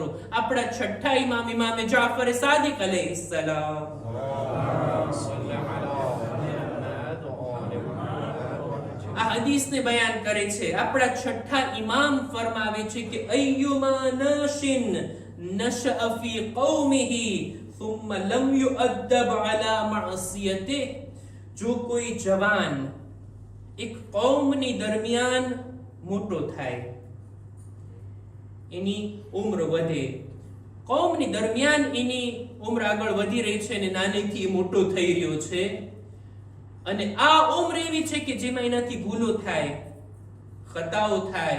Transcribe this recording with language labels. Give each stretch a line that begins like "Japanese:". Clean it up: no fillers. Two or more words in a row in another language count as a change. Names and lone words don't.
Gujarati: આપણા છઠ્ઠા ઇમામ જાફર સાદિક અલૈહિસ્સલામ આ હદીસને બયાન કરે છે. આપણા છઠ્ઠા ઇમામ ફરમાવે છે કે
Arabic: أيما ناشئ نشأ في قومه ثم لم يؤدب على معصيته.
Gujarati: જો કોઈ જવાન એક કૌમની દરમિયાન મોટો થાય, એની ઉંમર વધે, કૌમની દરમિયાન એની ઉંમર આગળ વધી રહી છે અને નાનેથી મોટો થઈ રહ્યો છે, અને આ ઉંમર એવી છે કે જેમાં એનાથી ભૂલો થાય, ખતાઓ થાય,